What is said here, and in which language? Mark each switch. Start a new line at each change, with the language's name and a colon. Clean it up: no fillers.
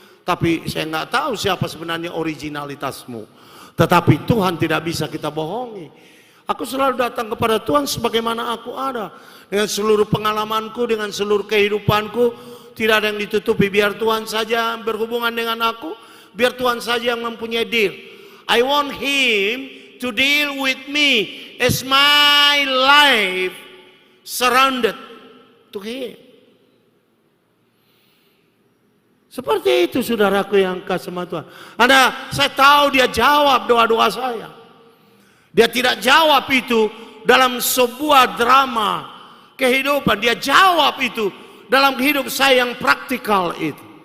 Indonesian: Tapi saya nggak tahu siapa sebenarnya originalitasmu. Tetapi Tuhan tidak bisa kita bohongi. Aku selalu datang kepada Tuhan sebagaimana aku ada. Dengan seluruh pengalamanku, dengan seluruh kehidupanku. Tidak ada yang ditutupi. Biar Tuhan saja berhubungan dengan aku. Biar Tuhan saja yang mempunyai deal.
English: I want Him to deal with me as my life surrounded to Him.
Indonesian: Seperti itu saudaraku yang kasih sama Tuhan. Saya tahu dia jawab doa-doa saya. Dia tidak jawab itu dalam sebuah drama kehidupan. Dia jawab itu dalam hidup saya yang praktikal itu.